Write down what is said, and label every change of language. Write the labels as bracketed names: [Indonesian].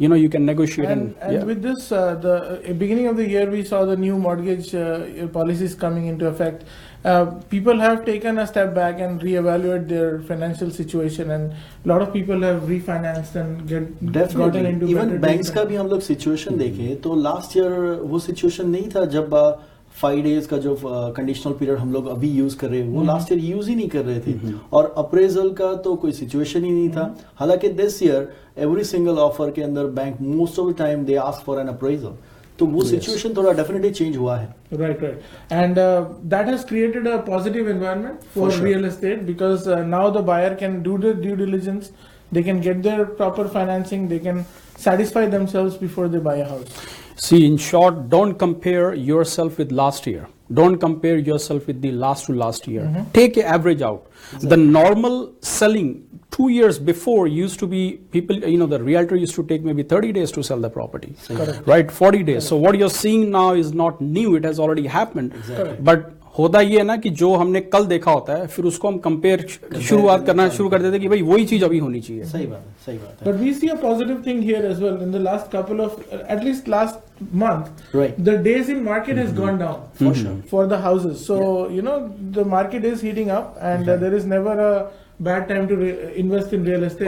[English] You can negotiate. And Yeah. with this, the beginning of the year, we saw the new mortgage policies coming into effect. People have taken a step back and reevaluate their financial situation, and a lot of people have refinanced and gotten into even better [Hindi] banks [English] deals. [Hindi] का भी हम लोग situation देखें तो last year वो situation नहीं था जब 5 days का जो कंडीशनल पीरियड हम लोग अभी यूज कर रहे हैं वो लास्ट ईयर यूज ही नहीं कर रहे थे और अप्रेजल का तो कोई सिचुएशन ही नहीं था। हालांकि this year every single offer के अंदर bank [English] most of the time they ask for an appraisal, [Hindi] तो वो सिचुएशन थोड़ा डेफिनेटली चेंज हुआ है। [English] Right. And that has created a positive environment for real estate because now the buyer can do the due diligence, they can get their proper financing, they can satisfy themselves before they buy a house. See, in short, don't compare yourself with last year. Don't compare yourself with the last to last year. Take an average out. Exactly. The normal selling 2 years before used to be people, the realtor used to take maybe 30 days to sell the property. Correct. Right? 40 days. So what you're seeing now is not new. It has already happened. Exactly. [Hindi] But होता ये है ना कि जो हमने कल देखा होता है फिर उसको हम कंपेयर शुरुआत करना शुरू कर देते हैं कि भाई वही चीज अभी होनी चाहिए। सही बात है, सही बात है। [English] But we see a positive thing here as well. In the last couple of, at least last month, Right. the days in market has gone down For sure. for the houses. So the market is heating up, and there is never a bad time to invest in real estate.